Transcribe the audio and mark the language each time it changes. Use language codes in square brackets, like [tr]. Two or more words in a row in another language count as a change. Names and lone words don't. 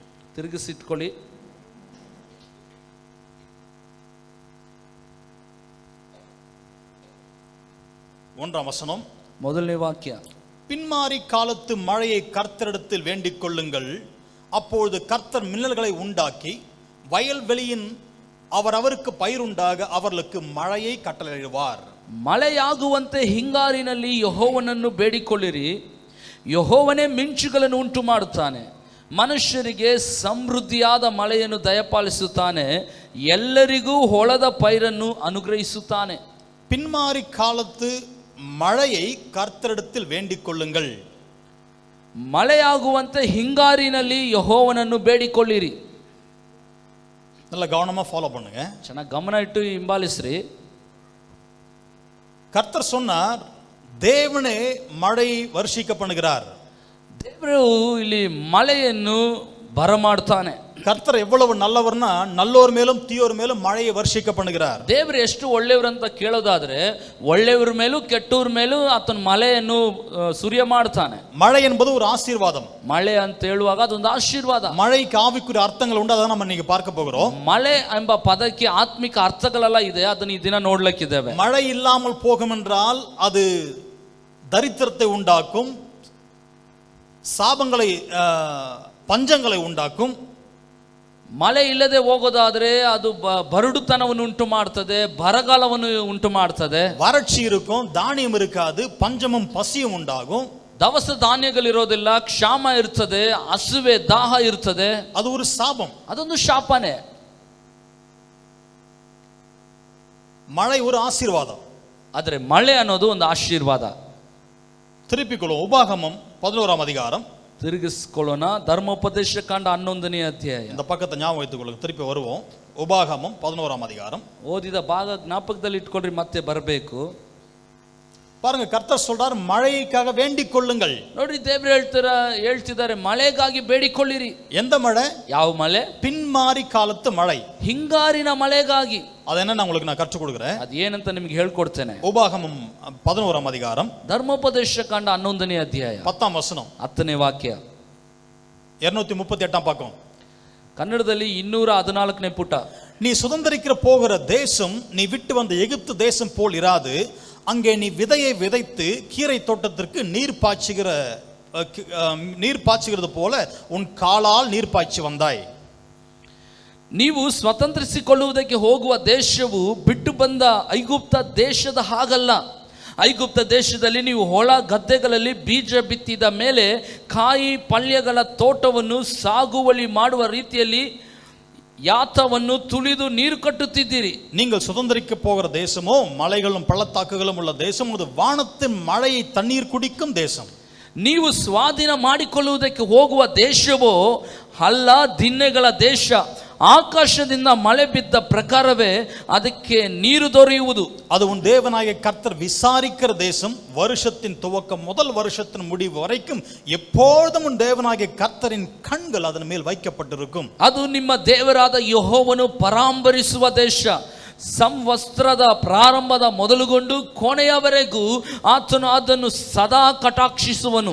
[kn] ತಿರುಗಿಸಿಟ್ಕೊಳ್ಳಿ. [ta] ஒன்றாம் வசனம், [kn] ಮೊದಲನೇ ವಾಕ್ಯ. [ta] பின்மாறி காலத்து மழையை கர்த்தரிடத்தில் வேண்டிக் கொள்ளுங்கள், அப்பொழுது கர்த்தர் மின்னல்களை உண்டாக்கி வயல்வெளியின் அவரவருக்கு பயிருண்டாக அவர்களுக்கு மழையை கட்டளையிடுவார். [kn] ಮಳೆಯಾಗುವಂತೆ ಹಿಂಗಾರಿನಲ್ಲಿ ಯೆಹೋವನನ್ನು ಬೇಡಿಕೊಳ್ಳಿರಿ, ಯೆಹೋವನೇ ಮಿಂಚುಗಳನ್ನು ಉಂಟು ಮಾಡುತ್ತಾನೆ, ಮನುಷ್ಯರಿಗೆ ಸಮೃದ್ಧಿಯಾದ ಮಳೆಯನ್ನು ದಯಪಾಲಿಸುತ್ತಾನೆ, ಎಲ್ಲರಿಗೂ ಹೊಲದ ಪೈರನ್ನು ಅನುಗ್ರಹಿಸುತ್ತಾನೆ. [ta] பின்மாறி காலத்து மழையை கர்த்தரிடத்தில் வேண்டிக் கொள்ளுங்கள். [kn] ಮಳೆಯಾಗುವಂತೆ ಹಿಂಗಾರಿನಲ್ಲಿ ಯೆಹೋವನನ್ನು ಬೇಡಿಕೊಳ್ಳಿರಿ. [ta] நல்ல கவனமா ஃபாலோ பண்ணுங்க. [kn] ಚೆನ್ನಾಗಿ ಗಮನ ಇಟ್ಟು ಹಿಂಬಾಲಿಸ್ರಿ. [ta] கர்த்தர் சொன்னார், தேவனே மழை வருஷிக்க பண்ணுகிறார். [kn] ದೇವರು ಇಲ್ಲಿ ಮಳೆಯನ್ನು ಬರಮಾಡ್ತಾನೆ. [ta] கர்த்தர் எவ்வளவு நல்லவர்னா நல்லோர் மேலும் தீயோர் மேலும் மழையை வருஷிக்க பண்ணுகிறார். [kn] ದೇವರು ಎಷ್ಟು ಒಳ್ಳೆಯವರಂತ ಕೇಳೋದಾದ್ರೆ ಒಳ್ಳೆಯವರ ಮೇಲೂ ಕೆಟ್ಟವ್ರ ಮೇಲೂ ಆತನ ಮಳೆಯನ್ನು ಸುರಿಯ ಮಾಡ್ತಾನೆ. [ta] மழை என்பது ஒரு ஆசீர்வாதம். [kn] ಮಳೆ ಅಂತ ಹೇಳುವಾಗ ಅದೊಂದು ಆಶೀರ್ವಾದ. [ta] மழைக்கு ஆவிக்குரிய அர்த்தங்கள் உண்டு, அத நம்ம இன்னைக்கு பார்க்க போகிறோம். [kn] ಮಳೆ ಎಂಬ ಪದಕ್ಕೆ ಆತ್ಮಿಕ ಅರ್ಥಗಳೆಲ್ಲ ಇದೆ, ಅದನ್ನ ಈ ದಿನ ನೋಡ್ಲಿಕ್ಕಿದ್ದೇವೆ. [ta] மழை இல்லாமல் போகும் என்றால் அது தரித்திரத்தை உண்டாக்கும், சாபங்களை பஞ்சங்களை உண்டாக்கும். [kn] ಮಳೆ ಇಲ್ಲದೆ ಹೋಗೋದಾದ್ರೆ ಅದು ಬರಡುತನವನ್ನು ಉಂಟು ಮಾಡ್ತದೆ, ಬರಗಾಲವನ್ನು ಉಂಟು ಮಾಡ್ತದೆ. [ta] வறட்சி இருக்கும், தானியம் இருக்காது, பஞ்சமும் பசியும் உண்டாகும். [kn] ದವಸ ಧಾನ್ಯಗಳಿರೋದಿಲ್ಲ, ಕ್ಷಾಮ ಇರ್ತದೆ, ಹಸುವೆ ದಾಹ ಇರ್ತದೆ. [ta] அது ஒரு சாபம், [kn] ಅದೊಂದು ಶಾಪನೆ. [ta] மழை ஒரு ஆசீர்வாதம். [kn] ಆದ್ರೆ ಮಳೆ ಅನ್ನೋದು ಒಂದು ಆಶೀರ್ವಾದ. [ta] திருப்பிக்கொள்ளும் உபாகமம் 11ஆம் அதிகாரம். [kn] ತಿರುಗಿಸ್ಕೊಳ್ಳೋಣ. ಧರ್ಮೋಪದೇಶ ಕಾಂಡ 11ನೇ ಅಧ್ಯಾಯ. [ta] இந்த பக்கத்தை ஞாபகம் வைத்துக்கொள்ளுங்க. திருப்பி வருவோம். உபாகமம் 11ஆம் அதிகாரம். [kn] ಓದಿದ ಭಾಗ ಜ್ಞಾಪಕದಲ್ಲಿ ಇಟ್ಕೊಳ್ರಿ, ಮತ್ತೆ ಬರಬೇಕು. [ta] பாருங்க, கர்த்தர் சொல்றார், மழைக்காக வேண்டிக் கொள்ளுங்கள். [kn] ನೋಡ್ರಿ, ದೇವ್ರು ಹೇಳ್ತಿದ್ದಾರೆ ಮಳೆಗಾಗಿ ಬೇಡಿಕೊಳ್ಳಿರಿ. [ta] எந்த மழை? [kn] ಯಾವ ಮಳೆ? [ta] பின்மாறி காலத்து மழை, [kn] ಹಿಂಗಾರಿನ ಮಳೆಗಾಗಿ. [ta] அது என்ன உங்களுக்கு நான் கற்றுக் கொடுக்கிறேன். [kn] ಅದು ಏನಂತ ನಿಮಗೆ ಹೇಳ್ಕೊಡ್ತೇನೆ. [ta] உபாகமம் 11ஆம் அதிகாரம், [kn] ಧರ್ಮೋಪದೇಶ ಕಾಂಡ 11ನೇ ಅಧ್ಯಾಯ [ta] 10ஆம் வசனம், [kn] 10ನೇ ವಾಕ್ಯ, [ta] 238ஆம் பக்கம். [kn] ಕನ್ನಡದಲ್ಲಿ 214ನೇ ಪುಟ. [ta] நீ சுதந்தரிக்கிற போகிற தேசம் நீ விட்டு வந்த எகிப்து தேசம் போல் இராது. அங்கே நீ விதையை விதைத்து கீரை தோட்டத்திற்கு நீர் பாய்ச்சுகிறது போல உன் காலால் நீர் பாய்ச்சி வந்தாய். [kn] ನೀವು ಸ್ವತಂತ್ರಿಸಿಕೊಳ್ಳುವುದಕ್ಕೆ ಹೋಗುವ ದೇಶವು ಬಿಟ್ಟು ಬಂದ ಐಗುಪ್ತ ದೇಶದ ಹಾಗಲ್ಲ. ಐಗುಪ್ತ ದೇಶದಲ್ಲಿ ನೀವು ಹೊಲ ಗದ್ದೆಗಳಲ್ಲಿ ಬೀಜ ಬಿತ್ತಿದ ಮೇಲೆ ಕಾಯಿ ಪಲ್ಯಗಳ ತೋಟವನ್ನು ಸಾಗುವಳಿ ಮಾಡುವ ರೀತಿಯಲ್ಲಿ ಯಾತವನ್ನು ತುಳಿದು ನೀರು ಕಟ್ಟುತ್ತಿದ್ದೀರಿ. [ta] நீங்கள் சுதந்தரிக்க போகிற தேசமோ மலைகளும் பள்ளத்தாக்குகளும் உள்ள தேசம், அது வானத்தின் மழையை தண்ணீர் குடிக்கும் தேசம். [kn] ನೀವು ಸ್ವಾಧೀನ ಮಾಡಿಕೊಳ್ಳುವುದಕ್ಕೆ ಹೋಗುವ ದೇಶವೋ ಅಲ್ಲ, ದಿನ್ನೆಗಳ ದೇಶ. ಆಕಾಶದಿಂದ ಮಳೆ ಬಿದ್ದ ಪ್ರಕಾರವೇ ಅದಕ್ಕೆ ನೀರು ದೊರೆಯುವುದು. [ta] அது உன் தேவனாகிய கர்த்தர் விசாரிக்கிற தேசம். வருஷத்தின் துவக்கம் முதல் வருஷத்தின் முடிவு வரைக்கும் எப்பொழுதும் உன் தேவனாகிய கர்த்தரின் கண்கள் அதன் மேல் வைக்கப்பட்டிருக்கும். [kn] ಅದು ನಿಮ್ಮ ದೇವರಾದ ಯೆಹೋವನು ಪರಾಂಬರಿಸುವ ದೇಶ. ಸಂವತ್ಸರದ ಪ್ರಾರಂಭದ ಮೊದಲುಗೊಂಡು ಕೊನೆಯವರೆಗೂ ಆತನು ಅದನ್ನು ಸದಾ ಕಟಾಕ್ಷಿಸುವನು.